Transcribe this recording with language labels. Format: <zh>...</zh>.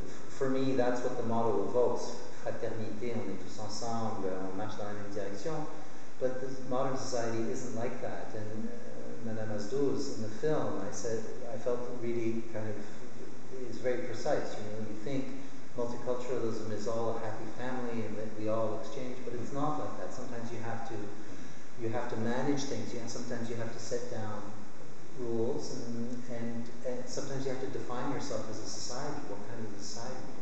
<en>For me, that's what the motto evokes.</en> <fr>Fraternité, on est tous ensemble, on marche dans la même direction.</fr> <en>But the modern society isn't like that. And Madame Asdouz, in the film, I felt really kind of, it's very precise. You think multiculturalism is all a happy family and that we all exchange, but it's not like that. Sometimes you have to manage things. Sometimes you have to set down rules, and sometimes you have to define yourself as a society. What kind of society?</en>